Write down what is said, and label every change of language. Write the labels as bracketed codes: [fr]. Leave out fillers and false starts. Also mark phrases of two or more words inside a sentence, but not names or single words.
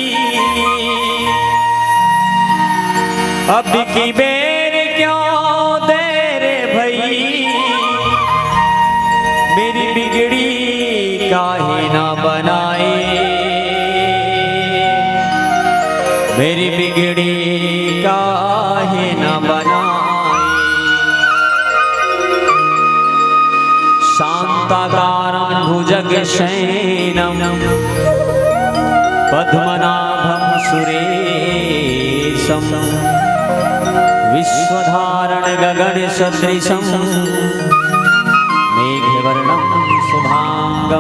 [hi] अब की बेर क्यों दे रे भई। मेरी बिगड़ी काहे ना बनाए। मेरी बिगड़ी काहे ना बनाए। [sa] शांताकारं भुजगशयनं पद्मनाभं सुरेशं। विश्वधारण गगन सदृशं मेघवर्णं शुभांगं।